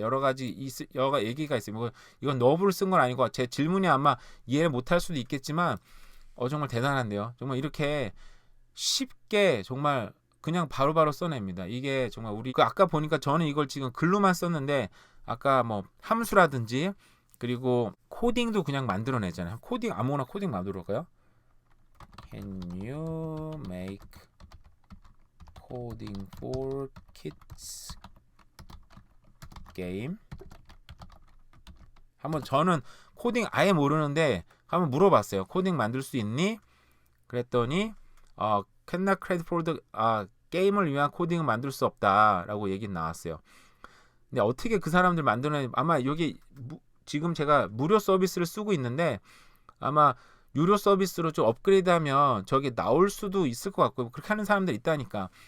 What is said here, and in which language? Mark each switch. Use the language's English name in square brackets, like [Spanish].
[Korean] 여러 가지 얘기가 있어요. 뭐 이건 너브를 쓴 건 아니고 제 질문이 아마 이해를 못할 수도 있겠지만 정말 대단한데요. 정말 이렇게 쉽게 정말 그냥 바로바로 써냅니다. 이게 정말 우리 아까 보니까 저는 이걸 지금 글로만 썼는데 아까 뭐 함수라든지 그리고 코딩도 그냥 만들어내잖아요. 아무거나 코딩 만들어볼까요? [English] Can you make coding for kids game? [Korean] 저는 코딩 아예 모르는데 한번 물어봤어요. 코딩 만들 수 있니? 그랬더니 [English] cannot create for the [Korean] 게임을 위한 코딩은 만들 수 없다라고 얘기 나왔어요. 근데 어떻게 그 사람들 만드는 아마 여기 지금 제가 무료 서비스를 쓰고 있는데 아마 유료 서비스로 좀 업그레이드하면 저게 나올 수도 있을 것 같고 그렇게 하는 사람들 있다니까.